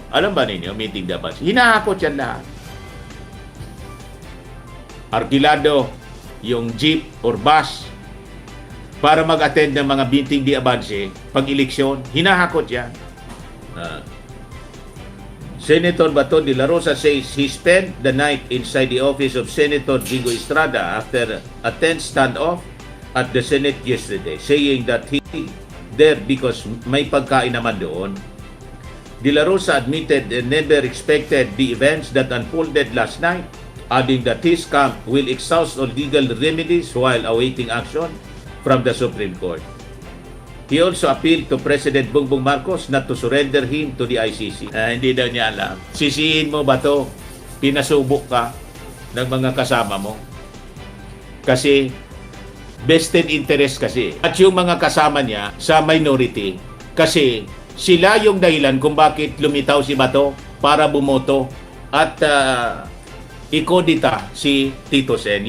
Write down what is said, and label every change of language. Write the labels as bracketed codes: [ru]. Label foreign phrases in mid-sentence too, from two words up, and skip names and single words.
[tl] Alam ba ninyo, meeting di abansi? Hinahakot yan lahat. Arkilado, yung jeep or bus, para mag-attend ng mga meeting di abanse, pag-eleksyon, hinahakot yan. [en] Senator Bato de la Rosa says he spent the night inside the office of Senator Jingo Estrada after a tense standoff at the Senate yesterday, saying that he there because [tl] may pagkain naman doon. [en] De la Rosa admitted and never expected the events that unfolded last night, adding that his camp will exhaust all legal remedies while awaiting action from the Supreme Court. He also appealed to President Bongbong Marcos not to surrender him to the ICC. [tl] Hindi daw niya alam. Sisihin mo ba to? Pinasubok ka ng mga kasama mo. Kasi [en] vested interest [tl] kasi. At yung mga kasama niya sa minority, kasi sila yung dahilan kung bakit lumitaw si Bato para bumoto at ikodita si Tito Sen.